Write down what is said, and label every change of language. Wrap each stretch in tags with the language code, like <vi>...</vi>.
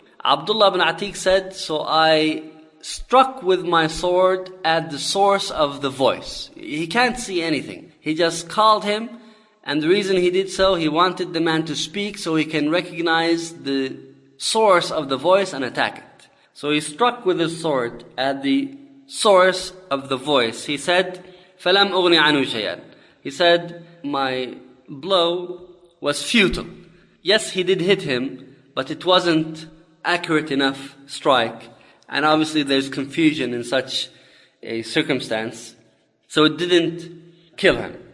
<en>Abdullah ibn Atik said, "So I struck with my sword at the source of the voice." He can't see anything. He just called him, and the reason he did so, he wanted the man to speak so he can recognize the source of the voice and attack it. So he struck with his sword at the source of the voice. He said,</en> <ar>"فَلَمْ أُغْنِ عَنُهُ شَيْئًا."</ar> <en>He said, "My blow was futile." Yes, he did hit him, but it wasn't accurate enough strike, and obviously there's confusion in such a circumstance, so it didn't kill him.</en>